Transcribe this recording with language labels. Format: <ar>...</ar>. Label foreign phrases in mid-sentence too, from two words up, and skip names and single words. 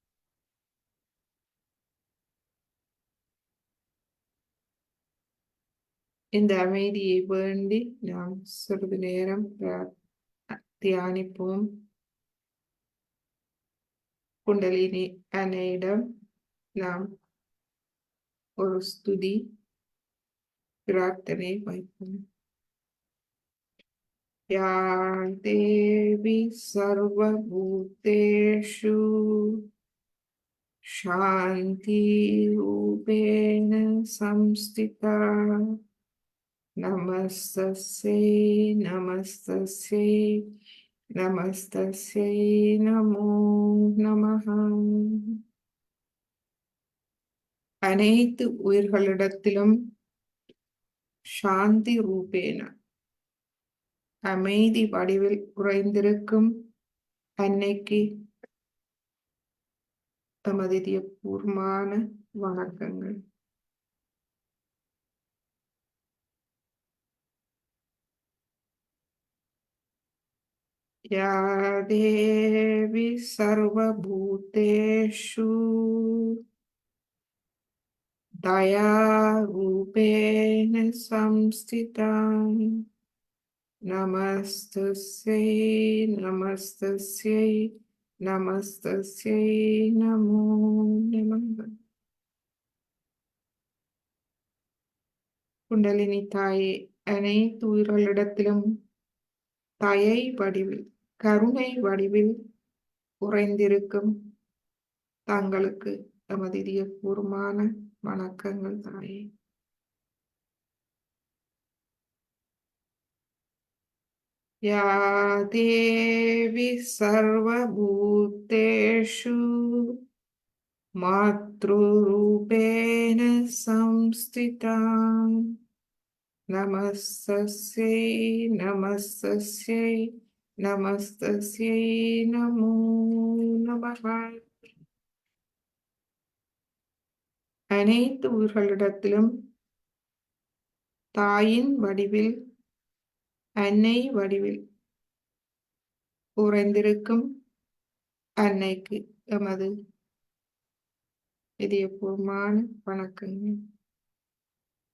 <ta>இந்த அமைதியை வேண்டி நாம் சிறிது நேரம் தியானிப்போம். குண்டலினி அன்னையிடம் நாம் ஒரு ஸ்துதி பிரார்த்தனை வைப்போம்.</ta> <sa>या देवी सर्वभूतेषु शान्तिरूपेण संस्थिता नमस्तस्यै नमस्तस्यै नमस्तस्यै नमो நமः.</sa> <ta>அனைத்து உயிர்களிடத்திலும்</ta> <sa>शान्ति रूपेण</sa> <ta>அமைதி வடிவில் உறைந்திருக்கும் அன்னைக்கு தமது பூர்வமான வணக்கங்கள்.</ta> <sa>या देवी सर्वभूतेषु दयारूपेण संस्थिता नमस्तस्यै नमस्तस्यै नमस्तस्यै नमो नमः.</sa> <ta>குண்டலினி தாயே, அனைத்து உயிர்களிடத்திலும் தயை வடிவில், கருணை வடிவில் உறைந்திருக்கும் தங்களுக்கு தமது இதயபூர்வமான வணக்கங்கள் தாயே.</ta> <sa>या देवी सर्वभूतेषु मातृरूपेण संस्थिता नमस्तस्यै नमस्तस्यै नमस्तस्यै नमो नमः.</sa> <ta>அனைத்து உயிர்களிடத்திலும் தாயின் வடிவில், அன்னை வடிவில் உறைந்திருக்கும் அன்னைக்கு எமது இதயபூர்வமான வணக்கங்கள்.</ta>